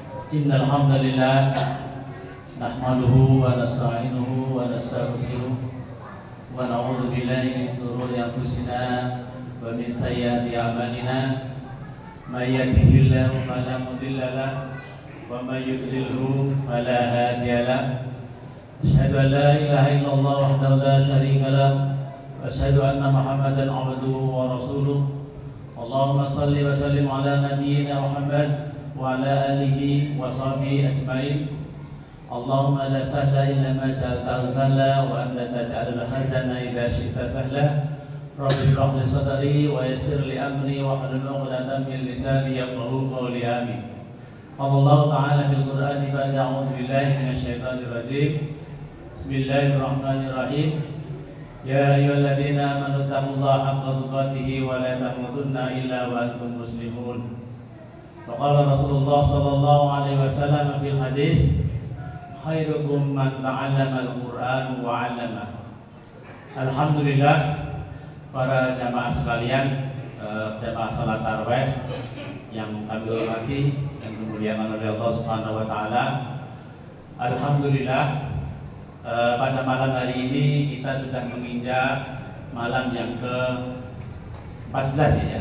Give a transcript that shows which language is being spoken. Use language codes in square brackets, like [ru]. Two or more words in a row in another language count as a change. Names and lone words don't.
[ar] إن الحمد لله نحمده ونستعينه ونستغفره ونعوذ بالله من شرور أنفسنا ومن سيئات أعمالنا من يهده الله فلا مضل له ومن يضلل فلا هادي له أشهد أن لا إله إلا الله وحده لا شريك له وأشهد أن محمدا عبده ورسوله. اللهم صل وسلم على نبينا محمد وعلى آله وصحبه أجمعين. اللهم لا سهل إلا ما جعلته سهلا وأنت تجعل الحزن إذا شئت سهلا. رب اشرح لي صدري ويسر لي أمري واحلل عقدة من لساني يفقهوا قولي. Amin. الله تعالى بالقرآن بعد أعوذ بالله من الشيطان الرجيم. بسم الله الرحمن الرحيم يا أيها الذين آمنوا اتقوا الله حق تقاته ولا تموتن إلا وأنتم مسلمون. فقال رسول الله صلى الله عليه وسلم في الحديث خيركم من تعلم القرآن وعلم. [id] Alhamdulillah para jamaah sekalian, jamaah salat tarawih yang kami hormati dan dimuliakan oleh Allah [ar] سبحانه وتعالى. [id] Alhamdulillah pada malam hari ini kita sudah menginjak malam yang ke-14 ya.